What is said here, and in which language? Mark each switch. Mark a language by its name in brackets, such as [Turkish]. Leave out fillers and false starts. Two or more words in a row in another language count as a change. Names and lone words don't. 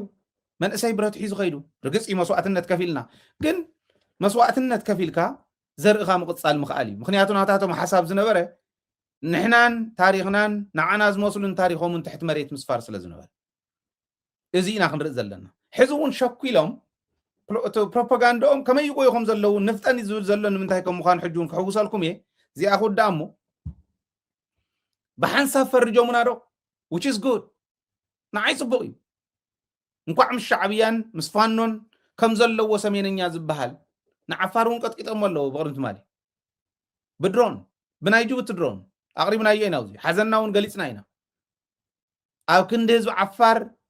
[Tigrinya] መንእሰይ ብረት ሒዙ ኸይዱ ርግፅ መስዋዕትነት ከፊልና ግን መስዋዕትነት ከፊልካ ዘርእኻ ምቕፃል ምኽኣል እዩ ምክንያቱ ናታቶም ሓሳብ ዝነበረ ንሕናን ታሪኽናን ንዓና ዝመስሉን ታሪኾምን ትሕቲ መሬት ምስፋር ስለ ዝነበረ እዚ ኢና ክንርኢ ዘለና ሕዚ እውን ሸኩ ኢሎም ፕሮፓጋንዳኦም ከመይ ይቆይኹም ዘለዉ ንፍጠን ዝብል ዘሎ ንምንታይ ከም ምዃኑ ሕጂ እውን ክሕውሰልኩም እየ እዚኣ ክውዳእ እሞ ብሓንሳብ ፈርጆሙና ዶ [English] which is good [Tigrinya] ንዓይ ፅቡቕ እዩ እንኳዕ ምስ ሻዕብያን ምስ ፋኖን ከም ዘለዎ ሰሜነኛ ዝበሃል ንዓፋር እውን ቀጥቂጦም ኣለዉ ብቕድምቲ ማሊ ብድሮን ብናይ ጅቡቲ ድሮን ኣቕሪብናዮ ኢና ውዚ ሓዘና እውን ገሊፅና ኢና ኣብ ክንዲ ህዝቢ ዓፋር